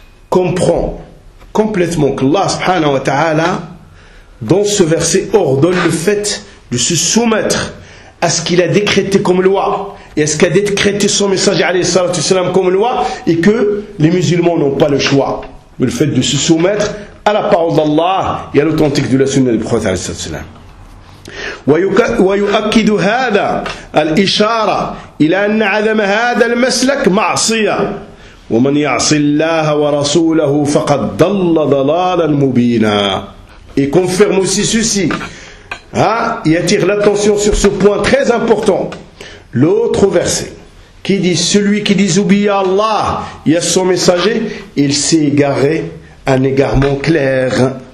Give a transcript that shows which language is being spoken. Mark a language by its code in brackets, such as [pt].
[fr] comprend complètement que Allah subhanahu wa ta'ala dans ce verset ordonne le fait de se soumettre à ce qu'il a décrété comme loi et à ce qu'a décrété son messager alayhi salatu salam comme loi et que les musulmans n'ont pas le choix mais le fait de se soumettre à la parole d'Allah et à l'authentique de la sunna du prophète alayhi salatu salam. [ar] ويؤكد هذا الإشارة إلى أن عدم هذا المسلك معصية ومن يعص الله ورسوله فقد ضل ضلالا مبينا. [fr] Il confirme aussi ceci. Il attire l'attention sur ce point très important. L'autre verset qui dit celui qui désobéit à Allah et à son messager, il s'est égaré un égarement clair.